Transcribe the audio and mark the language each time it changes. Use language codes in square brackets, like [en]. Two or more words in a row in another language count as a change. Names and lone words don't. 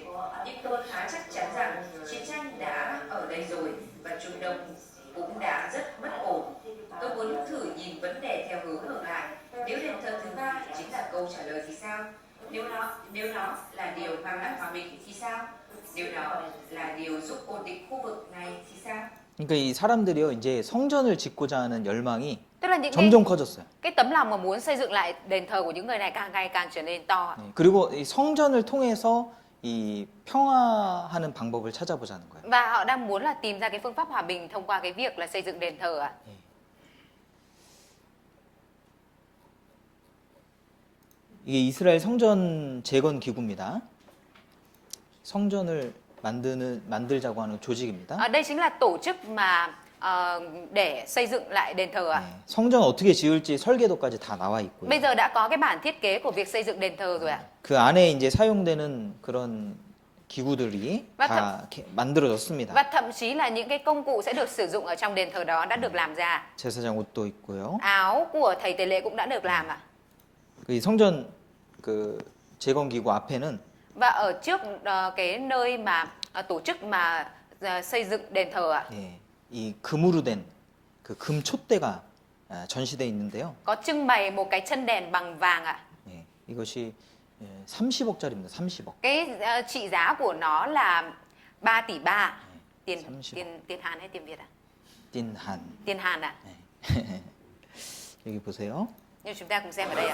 [vi] Nhưng tôi khá chắc chắn rằng chiến tranh đã ở đây rồi và Trung Đông cũng đã rất bất ổn. Tôi muốn thử nhìn vấn đề theo hướng ngược lại. Nếu đền thờ thứ ba chính là câu trả lời thì sao? Nếu nó là điều mang lại hòa bình thì sao? Nếu nó là điều giúp ổn định khu vực này thì sao? [ko] 그러니까 이 사람들이요 이제 성전을 짓고자 하는 열망이 [vi] Tức là những [ko] 점점 커졌어요. [vi] cái tấm lòng mà muốn xây dựng lại đền thờ của những người này càng ngày càng trở nên to. [ko] 네, 그리고 이 성전을 통해서 이 평화하는 방법을 찾아보자는 거예요. [vi] Và họ đang muốn là tìm ra cái phương pháp hòa bình thông qua cái việc là xây dựng đền thờ ạ. [ko] 이게 이스라엘 성전 재건 기구입니다. 성전을 만들자고 하는 조직입니다. [vi] Đây chính là tổ chức mà để xây dựng lại đền thờ ạ. [ko] 네, 성전 어떻게 지을지 설계도까지 다 나와 있고요. [vi] Bây giờ đã có cái bản thiết kế của việc xây dựng đền thờ rồi ạ. [ko] 그 안에 이제 사용되는 그런 기구들이 맞아. 다 이렇게 만들어졌습니다. [vi] Và thậm chí là những cái công cụ sẽ được sử dụng ở trong đền thờ đó đã được làm ra. [ko] 제사장 옷도 있고요. [vi] Áo của thầy tế lễ cũng đã được làm ạ. [ko] 그 성전 그 재건 기구 앞에는 [vi] Và ở trước cái nơi mà tổ chức mà xây dựng đền thờ ạ, [ko] 예, 이 금으로 된 그 금 촛대가 전시돼 있는데요. [vi] có trưng bày một cái chân đèn bằng vàng ạ. [ko] 예, 이것이 30억짜리입니다. 30억. [vi] Cái trị giá của nó là 3 tỷ 3 tiền 30. tiền Hàn hay tiền Việt ạ? [ko] 띵한. [vi] Tiền Hàn ạ. [ko] 여기 보세요. [vi] Nhưng chúng ta cùng xem ở đây ạ.